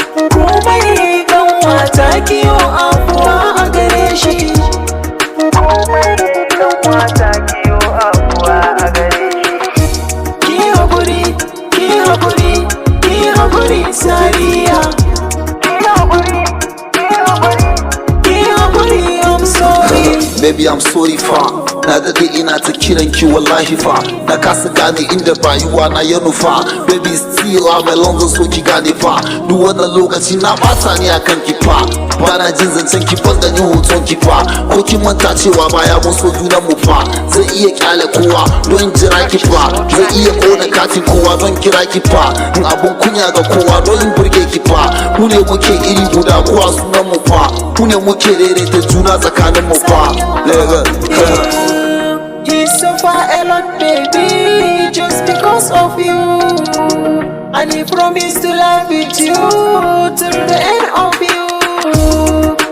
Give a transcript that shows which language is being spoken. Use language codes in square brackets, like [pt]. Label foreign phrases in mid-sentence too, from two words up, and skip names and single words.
[ha] Komai kanwa ta kiyo afuwa a gare shi. Komai kanwa ta kiyo afuwa a gare shi. Ki haƙuri, ki haƙuri, ki haƙuri, Sariya. Ki haƙuri, ki haƙuri, ki haƙuri, [en] I'm sorry. Baby, I'm sorry fa. [ha] Na daɗe ina ta kiran ki wallahi fa. Na kasa gane inda rayuwa na ya nufa. [en] Baby, still I'm alone, [ha] zan so ki gane fa. Duk wannan lokaci na ɓata ni akan ki fa. Ba na jin zancen ki, ban ganin hoton ki fa. Ko kin manta cewa baya mun so junan mu fa. Zan iya kyale kowa don in jira ki fa. Zan iya ƙona katin kowa don kira ki fa. In abun kunya ga kowa don in burge ki fa. Mu ne muke iri guda, kowa sunan mu fa. Mu ne muke daidaita juna tsakanin mu fa. Lagos. [en] You suffer a lot, baby, just because of you. And he promised to love with you till the end of you.